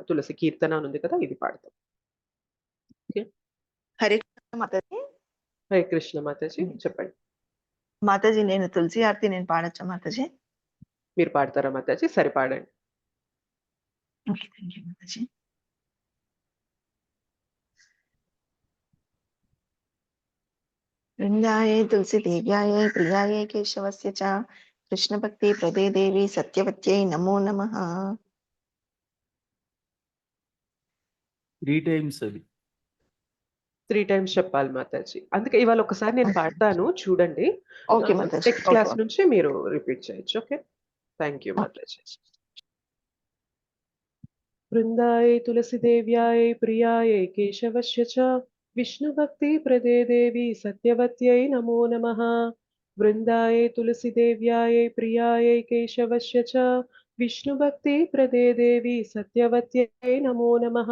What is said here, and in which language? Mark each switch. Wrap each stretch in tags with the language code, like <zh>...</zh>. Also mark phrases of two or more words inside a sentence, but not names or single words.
<te>తులసి కీర్తన అని ఉంది కదా, ఇది పాడతాం. ఓకే, హరే కృష్ణ మాతాజీ. హరే కృష్ణ మాతాజీ, చెప్పండి. మాతాజీ నేను తులసి ఆరతి నేను పాడచ్చా మాతాజీ? మీరు పాడతారా మాతాజీ? సరే పాడండి. ఓకే,</te> <en>thank you</en> <te>మాతాజీ.</te> <sa>वृन्दायै तुलसीदेव्यायै प्रियायै केशवस्य च कृष्णभक्ति प्रदे देवी सत्यवत्यै नमो नमः.</sa> <te>3 times అది 3 times చెప్పాలి మాతాజీ. అందుకే ఇవాళ ఒకసారి నేను పాడతాను, చూడండి. ఓకే మాతాజీ. నెక్స్ట్ క్లాస్ నుంచి మీరు రిపీట్ చేయొచ్చు, ఓకే?</te> <en>thank you</en> <te>మాతాజీ.</te> <sa>वृन्दायै तुलसीदेव्यायै प्रियायै केशवस्य च विष्णुभक्तिप्रदे देवी सत्यवत्यै नमो नमः। वृन्दायै तुलसीदेव्यायै प्रियायै केशवस्य च विष्णुभक्तिप्रदे देवी सत्यवत्यै नमो नमः।</sa>